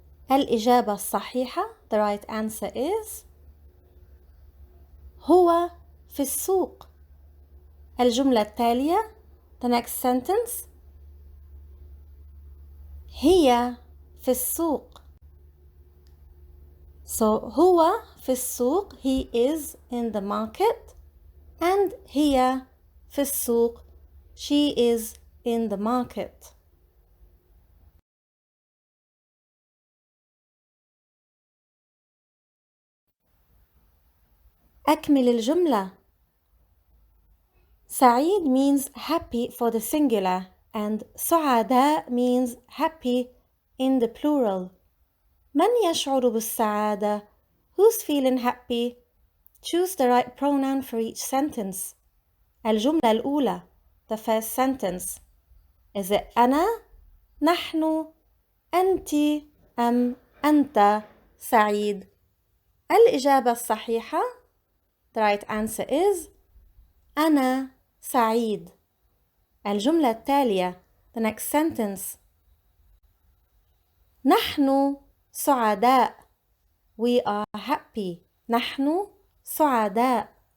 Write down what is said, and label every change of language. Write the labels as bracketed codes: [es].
[ar] الإجابة الصحيحة, [en] the right answer is [ar] هو في السوق. الجملة التالية, [en] the next sentence. [ar] هي في السوق. [en] So [ar] هو في السوق, [en] he is in the market, and [ar] هي في السوق, [en] she is in the market. [ar] أكمل الجملة. [en] سعيد means happy for the singular and سعداء means happy in the plural. [ar] من يشعر بالسعادة? [en] Who's feeling happy? Choose the right pronoun for each sentence. [ar] الجملة الأولى, [en] the first sentence. Is it [ar] أنا, نحن, أنت أم أنت سعيد؟ الإجابة الصحيحة, [en] the right answer is [ar] أنا سعيد. الجملة التالية, [en] the next sentence. [ar] نحن سعداء. [en] We are happy. [ar] نحن سعداء.